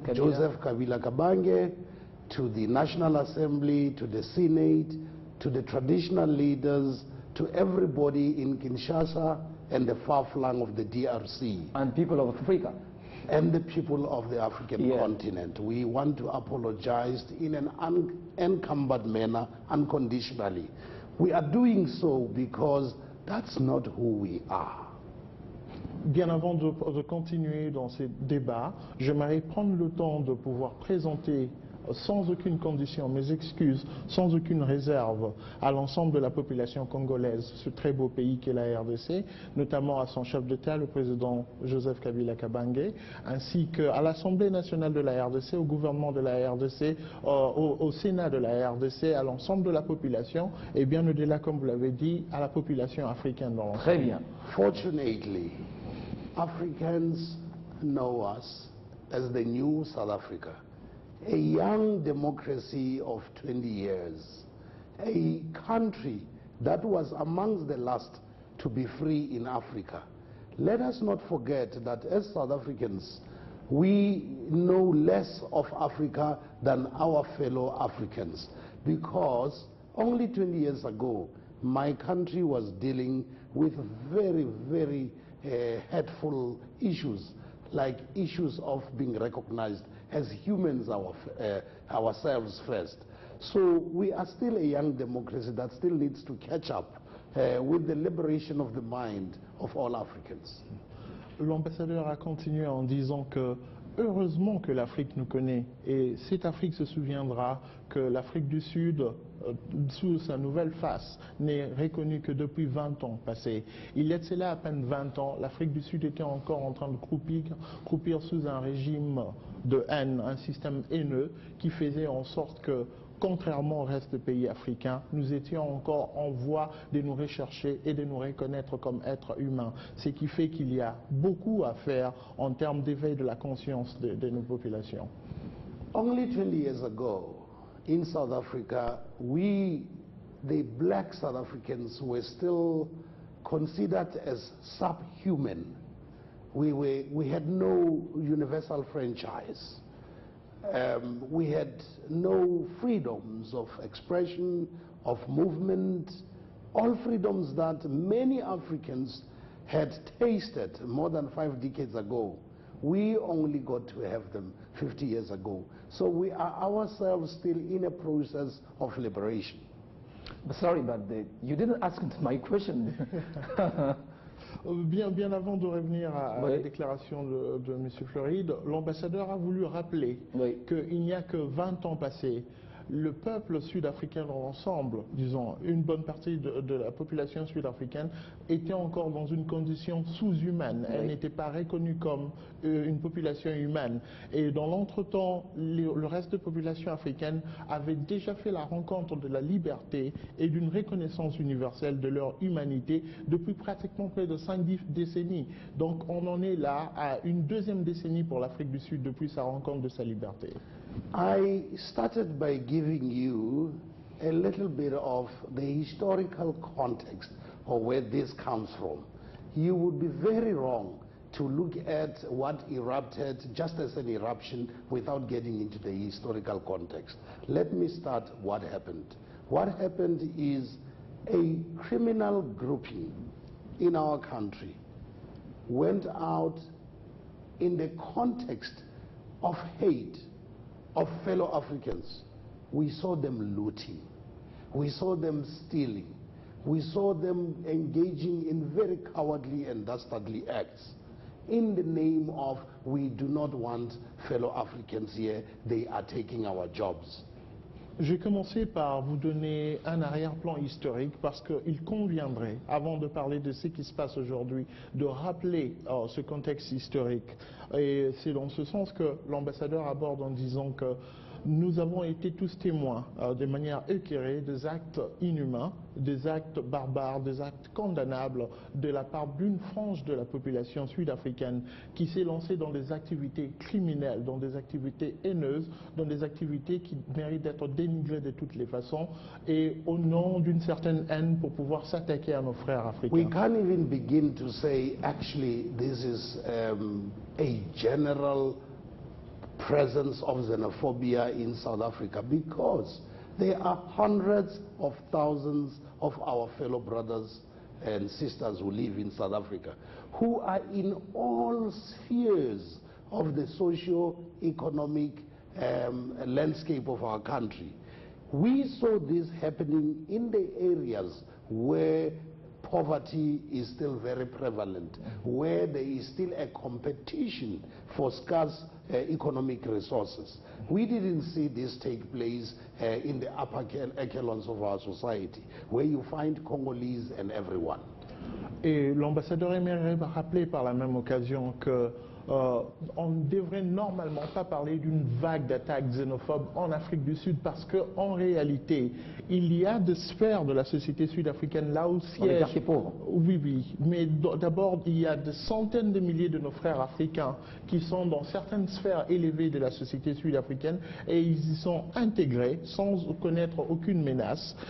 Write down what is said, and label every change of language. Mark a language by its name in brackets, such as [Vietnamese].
[English] Joseph Kabila Kabange, to the National Assembly, to the Senate, to the traditional leaders, to everybody in Kinshasa and the far flank of the DRC. And people of Africa. And the people of the African continent. We want to apologize in an unencumbered manner, unconditionally. We are doing so because that's not who we are. [French] Bien avant de continuer dans ces débats, j'aimerais prendre le temps de pouvoir présenter sans aucune condition mes excuses, sans aucune réserve à l'ensemble de la population congolaise, ce très beau pays qu'est la RDC, notamment à son chef d'État, le président Joseph Kabila Kabange, ainsi qu'à l'Assemblée nationale de la RDC, au gouvernement de la RDC, au Sénat de la RDC, à l'ensemble de la population, et bien au-delà, comme vous l'avez dit, à la population africaine dans l'ensemble. Très bien. [English] Fortunately, Africans know us as the new South Africa. A young democracy of 20 years, a country that was amongst the last to be free in Africa. Let us not forget that as South Africans, we know less of Africa than our fellow Africans, because only 20 years ago, my country was dealing with very, very hurtful issues, like issues of being recognized as humans ourselves first. So we are still a young democracy that still needs to catch up with the liberation of the mind of all Africans. [French] L'ambassadeur a continué en disant que heureusement que l'Afrique nous connaît, et cette Afrique se souviendra que l'Afrique du Sud, sous sa nouvelle face, n'est reconnue que depuis 20 ans passés. Il y a de cela à peine 20 ans, l'Afrique du Sud était encore en train de croupir sous un régime de haine, un système haineux qui faisait en sorte que, contrairement au reste des pays africains, nous étions encore en voie de nous rechercher et de nous reconnaître comme êtres humains. Ce qui fait qu'il y a beaucoup à faire en termes d'éveil de la conscience de nos populations. [English] Only 20 years ago, in South Africa, we, the black South Africans, were still considered as subhuman. We had no universal franchise. We had no freedoms of expression, of movement, all freedoms that many Africans had tasted more than 5 decades ago. We only got to have them 50 years ago. So we are ourselves still in a process of liberation. But sorry, but you didn't ask my question. [French] Bien avant de revenir à la déclaration de M. Floride, l'ambassadeur a voulu rappeler qu'il n'y a que 20 ans passés, le peuple sud-africain dans l'ensemble, disons une bonne partie de la population sud-africaine, était encore dans une condition sous-humaine. Elle n'était pas reconnue comme une population humaine. Et dans l'entretemps, le reste de la population africaine avait déjà fait la rencontre de la liberté et d'une reconnaissance universelle de leur humanité depuis pratiquement près de 5 décennies. Donc on en est là à une deuxième décennie pour l'Afrique du Sud depuis sa rencontre de sa liberté. [English] I started by giving you a little bit of the historical context of where this comes from. You would be very wrong to look at what erupted just as an eruption without getting into the historical context. Let me start what happened. What happened is a criminal grouping in our country went out in the context of hate of fellow Africans. We saw them looting. We saw them stealing. We saw them engaging in very cowardly and dastardly acts in the name of we do not want fellow Africans here, they are taking our jobs. [French] Je vais commencer par vous donner un arrière-plan historique parce qu'il conviendrait, avant de parler de ce qui se passe aujourd'hui, de rappeler ce contexte historique. Et c'est dans ce sens que l'ambassadeur aborde en disant que nous avons été tous témoins de manière éclairée des actes inhumains, des actes barbares, des actes condamnables de la part d'une frange de la population sud-africaine qui s'est lancée dans des activités criminelles, dans des activités haineuses, dans des activités qui méritent d'être dénigrées de toutes les façons et au nom d'une certaine haine pour pouvoir s'attaquer à nos frères africains. [English] We can't even begin to say actually this is a general presence of xenophobia in South Africa, because there are hundreds of thousands of our fellow brothers and sisters who live in South Africa, who are in all spheres of the socio-economic landscape of our country. We saw this happening in the areas where poverty is still very prevalent, where there is still a competition for scarce economic resources. We didn't see this take place in the upper echelons of our society, where you find Congolese and everyone. [French] Et l'ambassadeur aimerait rappeler par la même occasion que on ne devrait normalement pas parler d'une vague d'attaques xénophobes en Afrique du Sud, parce qu'en réalité, il y a des sphères de la société sud-africaine là où siègent... quartiers pauvres. Oui, oui, mais d'abord, il y a des centaines de milliers de nos frères africains qui sont dans certaines sphères élevées de la société sud-africaine et ils y sont intégrés sans connaître aucune menace.